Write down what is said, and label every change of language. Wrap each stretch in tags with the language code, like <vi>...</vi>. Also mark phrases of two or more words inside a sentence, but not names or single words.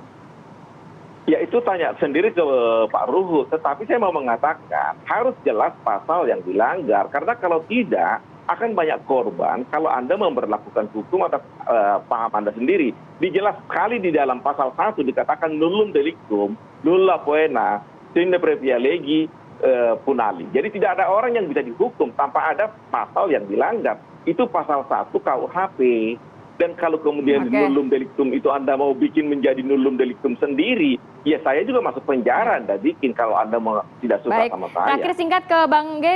<id>Ya itu tanya sendiri ke Pak Ruhut, tetapi saya mau mengatakan harus jelas pasal yang dilanggar. Karena kalau tidak, akan banyak korban kalau Anda memperlakukan hukum atas paham Anda sendiri. Dijelas sekali di dalam pasal 1 dikatakan</id> <la>nullum delictum, nulla poena, sine previa legi punali.</la> <id>Jadi tidak ada orang yang bisa dihukum tanpa ada pasal yang dilanggar. Itu pasal 1 KUHP. Dan kalau kemudian</id> <la>nullum delictum</la> <id>itu Anda mau bikin menjadi</id> <la>nullum delictum</la> <id>sendiri, ya saya juga masuk penjara Anda bikin kalau Anda tidak suka Baik, sama saya. terakhir singkat ke Bang Geis.</id>